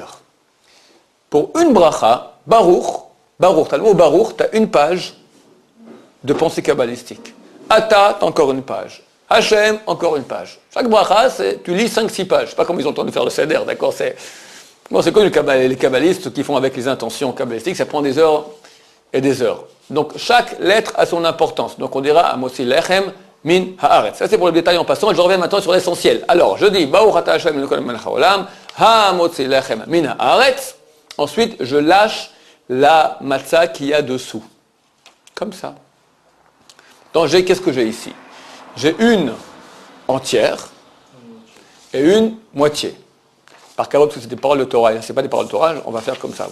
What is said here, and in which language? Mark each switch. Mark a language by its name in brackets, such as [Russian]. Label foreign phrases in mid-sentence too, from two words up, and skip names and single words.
[French] Pour une bracha, Baruch, t'as le mot Baruch, t'as une page de pensée kabbalistique. Ata, t'as encore une page. Hashem, encore une page. Chaque bracha, tu lis 5-6 pages. Je sais pas comment ils ont entendu faire le Seder, d'accord? C'est comme les kabbalistes qui font avec les intentions kabbalistiques, ça prend des heures et des heures. Donc chaque lettre a son importance. Donc on dira [Hebrew] המוציא לחם מן הארץ. [French] Ça c'est pour le détail en passant, et je reviens maintenant sur l'essentiel. Alors, je dis [Hebrew] ברוך אתה השם לאלוקינו מלך העולם המוציא לחם מן הארץ. [French] Ensuite, je lâche la matzah qu'il y a dessous. Comme ça. Donc, qu'est-ce que j'ai ici? J'ai une entière et une moitié. Par kavod, parce que c'est des paroles de Torah. Ce n'est pas des paroles de Torah, on va faire comme ça.